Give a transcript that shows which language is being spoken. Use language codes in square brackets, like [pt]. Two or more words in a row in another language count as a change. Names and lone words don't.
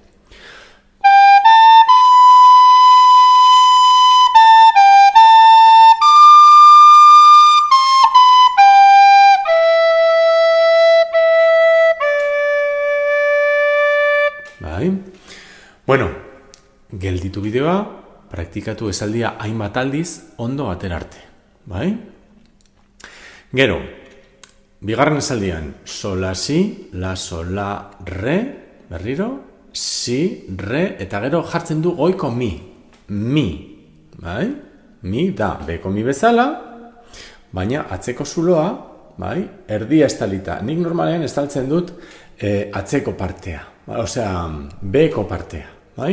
[eu] Bai? Bueno, gelditu bideoa, praktikatu esaldia hainbat aldiz ondo atera arte, bai? Gero, bigarren esaldian, sol, la, si, la, sol, la, re, berriro, si, re, eta gero jartzen du goiko mi, bai? Mi da beko mi bezala, baina atzeko zuloa, bai? Erdia estalita. Nik normalean estaltzen dut atzeko partea, osea, beko partea, bai?